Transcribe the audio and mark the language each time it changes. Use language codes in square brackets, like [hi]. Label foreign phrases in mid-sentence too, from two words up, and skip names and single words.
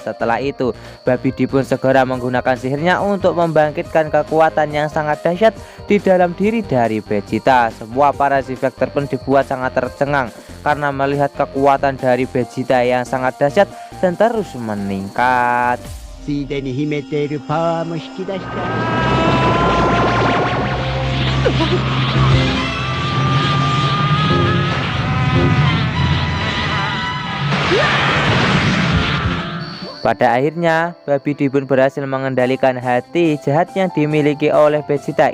[id] Setelah itu, Babidi pun segera menggunakan sihirnya untuk membangkitkan kekuatan yang sangat dahsyat di dalam diri dari Vegeta. Semua para Z-Factor pun dibuat sangat tercengang karena melihat kekuatan dari Vegeta yang sangat dahsyat dan terus meningkat. [ja] ついでに秘めているパワーも引き出した。 [id] Pada akhirnya, Babidi pun berhasil mengendalikan hati jahat yang dimiliki oleh Vegeta.